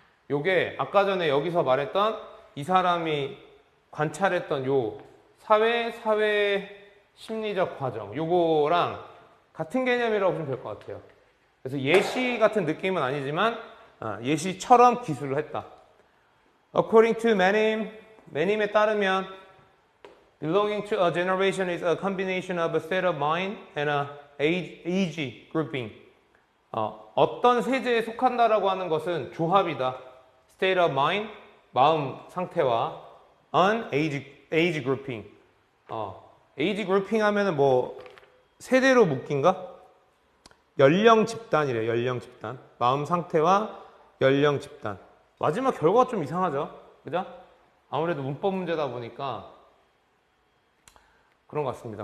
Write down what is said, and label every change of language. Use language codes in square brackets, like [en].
[ko] 요게 아까 전에 여기서 말했던 이 사람이 관찰했던 요 사회 심리적 과정. 요거랑 같은 개념이라고 보시면 될 것 같아요. 그래서 예시 같은 느낌은 아니지만 예시처럼 기술을 했다. [en] According to [ko] 매님에 따르면 [en] belonging to a generation is a combination of a state of mind and a age grouping. [ko] 어떤 세대에 속한다라고 하는 것은 조합이다. [en] State of mind, [ko] 마음 상태와 [en] an age grouping. age grouping [ko] 하면은 뭐 세대로 묶인가? 연령 집단이래. 연령 집단. 마음 상태와 연령 집단. 마지막 결과가 좀 이상하죠? 그죠? 아무래도 문법 문제다 보니까 그런 것 같습니다.